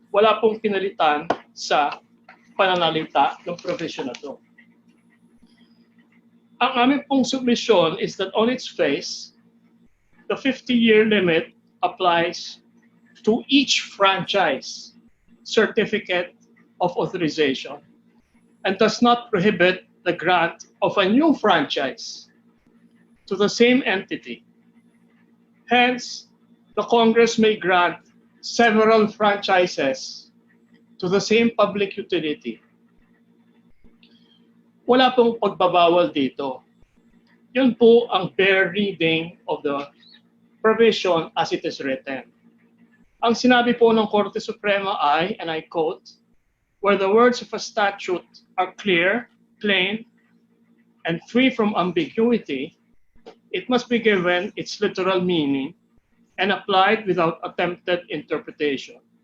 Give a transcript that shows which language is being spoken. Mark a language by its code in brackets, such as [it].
[tl] Wala pong pinalitan sa pananalita ng provision na ito. Ang aming pong [en] submission is that on its face, the 50-year limit applies to each franchise certificate of authorization and does not prohibit the grant of a new franchise to the same entity. Hence, the Congress may grant several franchises to the same public utility. [tl] Wala pong pagbabawal dito. Yun po ang [en] bare reading of the provision as it is written. [tl] Ang sinabi po ng Korte Suprema ay, [en] and I quote, where the words of a statute are clear, plain, and free from ambiguity, it must be given its literal meaning and applied without attempted interpretation.